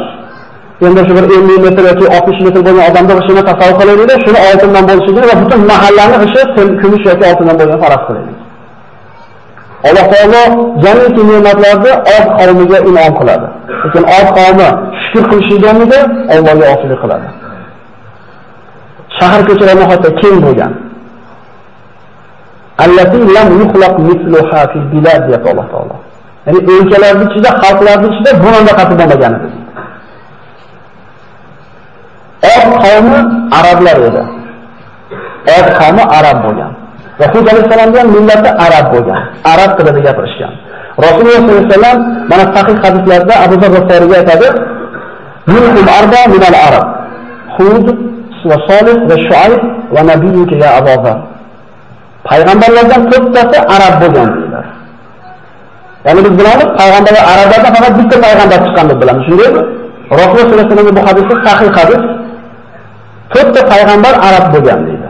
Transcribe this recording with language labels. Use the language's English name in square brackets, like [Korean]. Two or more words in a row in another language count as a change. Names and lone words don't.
[Uzbek] Endi shu bir 50 metr yoki 60 metr bo'lgan odamning g'ishini tasavvur qilaylik-da, shuni oltindan bo'lishini va butun mahallaning g'ishi kumush yoki oltindan bo'lgan faraz qilaylik. Alloh taolo jamiki ne'matlarni Od qavmiga in'om qiladi. Lekin Od qavmi shukr qilishganida Allohga osilik qiladi. Shahar ko'chalari hatto keng bo'lgan. [Arabic] التي لم يخلق مثلها في البلاد يا الله تعالى. [Uzbek] Ya'ni o'lkalarning ichida, xalqlarning ichida bundan qatib bo'lmagan edi. Od qavmi arablar edi. Od qavmi arab bo'lgan. Va Hud alayhisalomning millati arab bo'lgan. Arab tilida gapirishgan. Rasululloh [Arabic] صلى الله عليه وسلم [Uzbek] mana sahih hadislarda Abu Zar G'iforiga aytadi: [Arabic] "منهم أربعة من العرب. هود و صالح و شعيب و نبيك يا أبا ذر." [Uzbek] Payg'ambarlardan to'rttasi arab bo'lgan deydilar. Ya'ni biz bilamiz, payg'ambarlar arablardan faqat bitta payg'ambar chiqqan deb bilamiz. Shundaymi? Rasululloh [Arabic] صلى الله عليه وسلم [Uzbek] bu hadisda sahih hadis. To'rtta payg'ambar arab bo'lgan deydi.